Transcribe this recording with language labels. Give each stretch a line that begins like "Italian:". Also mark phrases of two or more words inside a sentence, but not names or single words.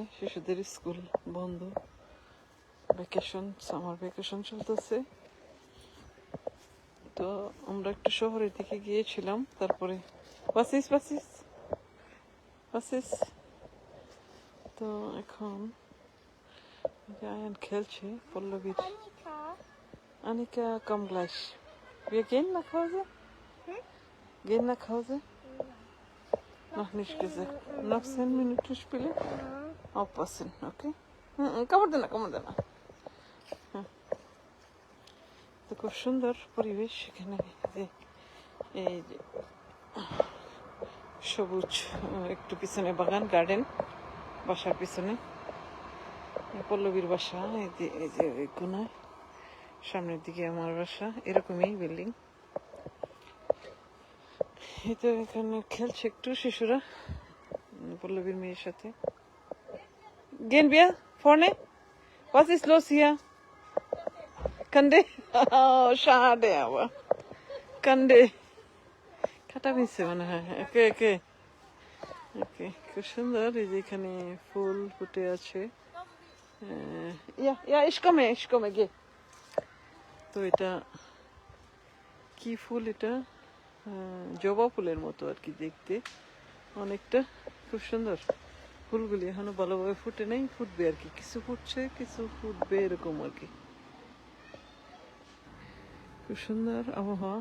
Bangla: শিশুদের স্কুল বন্ধ, ভ্যাকেশন,
English: summer vacation
Bangla: চলতেছে। তো আমরা একটু শহরের দিকে গিয়েছিলাম। তারপরে বাসিস বাসিস বাসিস তো এখন আয়ান খেলছে পল্লবীর।
German: Annika, komm gleich. Wir gehen nach Hause? Gehen nach Hause? Noch nicht gesagt. Noch 10 Minuten spielen? Aufpassen, okay? Komm on,
Bangla: তো খুব সুন্দর পরিবেশ এখানে। এই যে সবুজ, একটু পিছনে বাগান, গার্ডেন, বাসার পিছনে পল্লবীর বাসা। এই যে ওই কোনায়, সামনের দিকে আমার বাসা। এরকমই বিল্ডিং। এই তো এখানে খেলছে একটু শিশুরা পল্লবীর মেয়ের সাথে।
German: Gehen wir vorne? Was ist los hier? Kande? Oh, schade aber.
Bangla: Kande. কাটা মিশছে মনে হয়।
English: okay okay okay,
Bangla: খুব সুন্দর। এই যে এখানে ফুল ফুটে আছে।
German: ich komme, গে।
Bangla: তো এটা কি ফুল? এটা জবা ফুলের মতো আর কি দেখতে, অনেকটা। খুব সুন্দর। ফুলগুলি এখনো ভালোভাবে ফুটে নেই, ফুটবে আর কি। কিছু ফুটছে, কিছু ফুটবে, এরকম আর কি। খুব সুন্দর আবহাওয়া।